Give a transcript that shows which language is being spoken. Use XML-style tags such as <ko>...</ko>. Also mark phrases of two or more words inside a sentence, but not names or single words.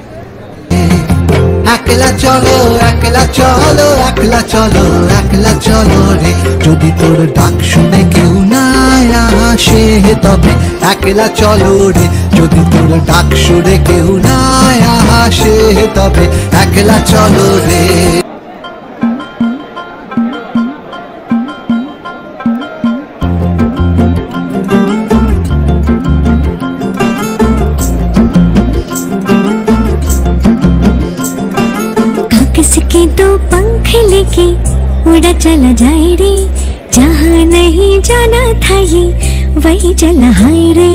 <bn>একলা চলো একলা চলো একলা চলো একলা চলো রে, যদি তোর ডাক শুনে কেউ না আসে তবে একলা চলো রে, যদি তোর ডাক শুনে কেউ না আসে তবে একলা চলো রে।</bn> <hi>किसके दो पंख लेके उड़ा चला जाए रे, जहाँ नहीं जाना था ये वही चला हाय रे।</hi>